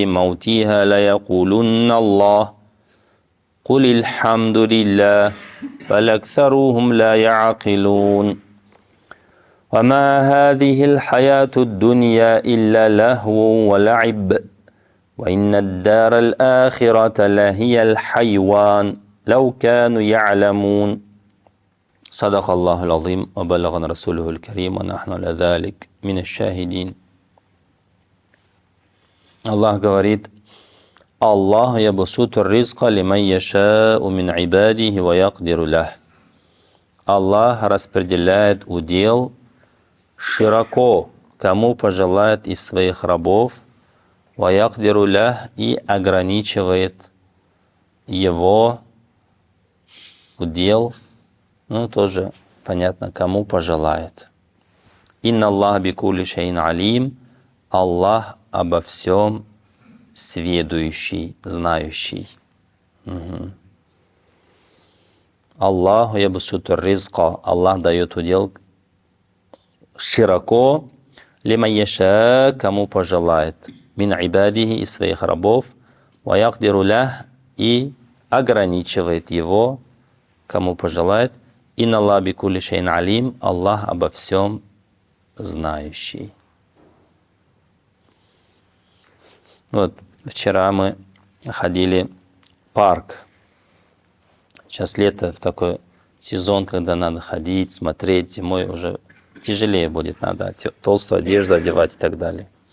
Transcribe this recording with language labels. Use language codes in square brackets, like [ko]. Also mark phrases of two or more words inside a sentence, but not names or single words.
[ar] موتها ليقولن الله قل الحمد لله بل أكثرهم لا يعقلون وما هذه الحياة الدنيا إلا لهو ولعب وإن الدار الآخرة لهي الحيوان لو كانوا يعلمون صدق الله العظيم وبلغنا رسوله الكريم ونحن على ذلك من الشاهدين. [ru] Аллах говорит: [ar] الله يبسط الرزق لمن يشاء من عباده ويقدر له. [ru] Аллах распределяет удел широко, кому пожелает из своих рабов, [ar] ويقدر له, [ru] и ограничивает его удел, тоже понятно, кому пожелает. [ar] إن الله بكل شيء عليم. [ru] Аллах обо всем сведущий, знающий. [ar] الله يبسط الرزق. [ru] Аллах дает удел широко, [ar] لمن يشاء, [ru] кому пожелает, [ar] من عباده, [ru] из своих рабов, [ar] ويقدر له, [ru] и ограничивает его, кому пожелает. [ar] إن الله بكل شيء عليم. [ru] Аллах обо всем знающий. Вот, вчера мы ходили в парк. Сейчас лето, в такой сезон, когда надо ходить, смотреть. Зимой уже тяжелее будет, надо толстую одежду одевать и так далее.